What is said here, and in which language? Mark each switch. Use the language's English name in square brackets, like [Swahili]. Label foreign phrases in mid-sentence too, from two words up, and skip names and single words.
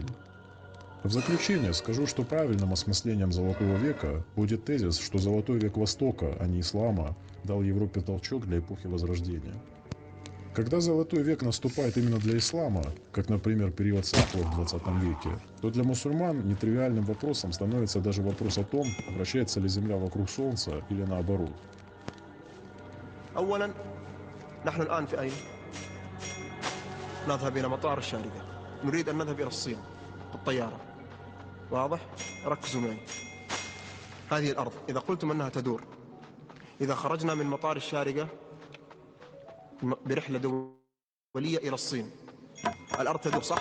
[Russian] В заключение скажу, что правильным осмыслением Золотого века будет тезис, что Золотой век Востока, а не Ислама, дал Европе толчок для эпохи Возрождения. Когда Золотой век наступает именно для ислама, как, например, период Сафа в 20 веке, то для мусульман нетривиальным вопросом становится даже вопрос о том, вращается ли Земля вокруг Солнца или наоборот. [Arabic] أولا نحن الآن في أين؟ نذهب إلى مطار الشارقة. نريد أن نذهب إلى الصين بالطيارة. واضح؟ ركزوا معي. هذه الأرض إذا قلتم أنها تدور، إذا خرجنا من مطار الشارقة برحلة دولية إلى الصين، الأرض تدور صح؟